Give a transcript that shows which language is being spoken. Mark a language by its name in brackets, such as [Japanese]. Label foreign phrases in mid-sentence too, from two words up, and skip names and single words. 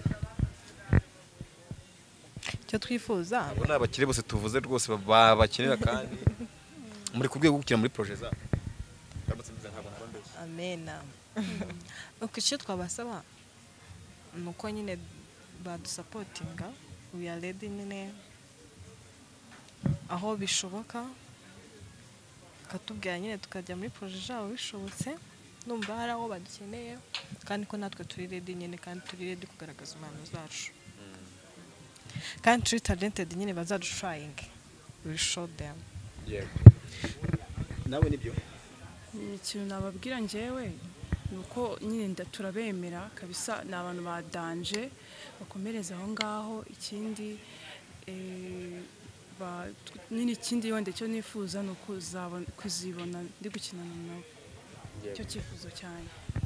[Kinyarwanda] Cyo twifuza. Abo nabakire bose tuvuze rwose babakenera kandi muri kubwiye gukira muri projet zabo. Amena. Uko icyo twabasaba nuko nyine badusapotinga [English] we are ready [Kinyarwanda] nyine aho bishoboka katubwira nyine tukajya muri projet zabo bishobotse numva hari aho badukeneye kandi ko natwe turi ready nyine kandi turi ready kugaragaza impano zacu kandi turi talented nyine bazadushying [English] we show them. [Kinyarwanda] Nawe nibyo ikintu nababwira njyewe nuko nyine turabemera kabisa ni abantu badanje bakomereza aho ngaho ikindi nyine ikindi wenda cyo nifuza nuko kuzibona ndi gukinana nabo cyo cyifuzo cyane.